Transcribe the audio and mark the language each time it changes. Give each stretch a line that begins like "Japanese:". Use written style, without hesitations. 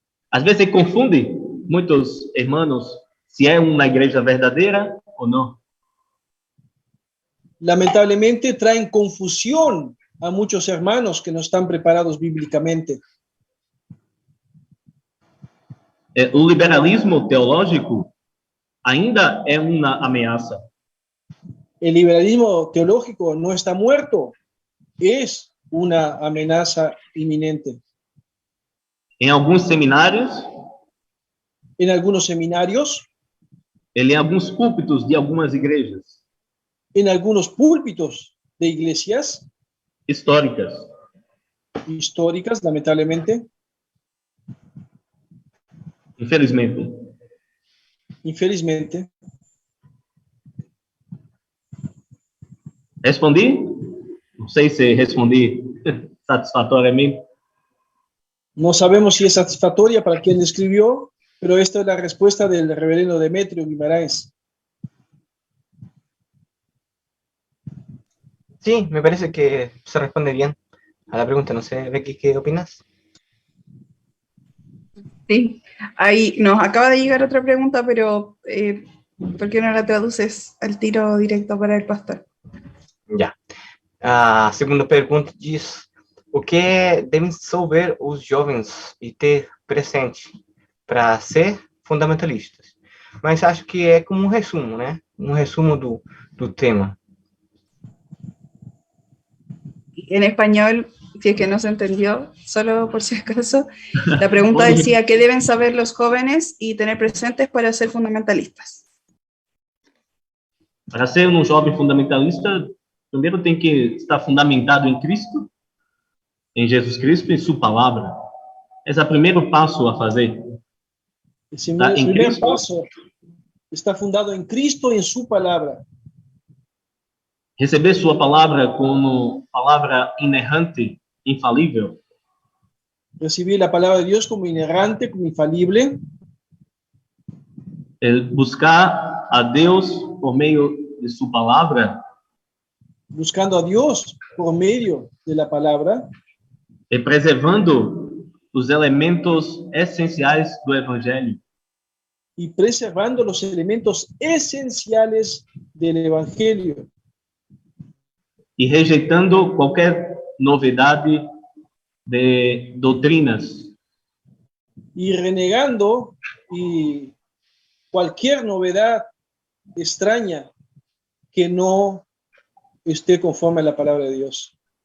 Portuguese: Às vezes se confunde muitos irmãos se é uma igreja verdadeira ou não.
Spanish: Lamentablemente traen confusión a muchos hermanos que no están preparados bíblicamente.
Portuguese: O liberalismo teológico ainda é uma ameaça.
Spanish: El liberalismo teológico no está muerto, es una amenaza inminente.
Portuguese: Em alguns seminários,
Spanish: en algunos seminarios,
Portuguese: ele em alguns púlpitos de algumas igrejas
Spanish: en algunos púlpitos de iglesias
Portuguese: históricas.
Spanish: históricas, lamentablemente,
Portuguese: Infelizmente.
Spanish: infelizmente.
Portuguese: Respondi? Não sei se respondi satisfatoriamente.
Spanish: No sabemos si es satisfactoria para quien escribió, pero esta es la respuesta del reverendo Demetrio Guimarães. Sí, me parece que se responde bien a la pregunta. No sé, Becky, ¿qué opinas? Sí, ahí nos acaba de llegar otra pregunta, pero ¿por qué no la traduces al tiro directo para el pastor?
Portuguese: Já. A segunda pergunta diz: o que devem saber os jovens e ter presente para ser fundamentalistas? Mas acho que é como um resumo, né? Um resumo do tema.
Spanish: En español, si es que no se entendió, solo por si acaso, la pregunta decía: ¿qué deben saber los jóvenes y tener presentes para ser fundamentalistas?
Portuguese: Para ser um jovem fundamentalista, primeiro tem que estar fundamentado em Cristo, em Jesus Cristo e sua palavra. Esse é o primeiro passo a fazer.
Spanish: El
Portuguese: Tá em
Spanish: primer
Portuguese: Cristo,
Spanish: paso está fundado en Cristo y en su palabra.
Portuguese: receber sua palavra como palavra inerrante, infalível,
Spanish: Recibir la palabra de Dios como inerrante, como infalible,
Portuguese: buscar a Deus por meio de sua palavra
Spanish: buscando a Dios por medio de la palabra
Portuguese: e preservando os elementos essenciais do Evangelho.
Spanish: y preservando los elementos esenciales del Evangelio
Portuguese: E rejeitando qualquer novidade de doutrinas
Spanish: y renegando y cualquier novedad extraña que no esté conforme a la palabra de Dios.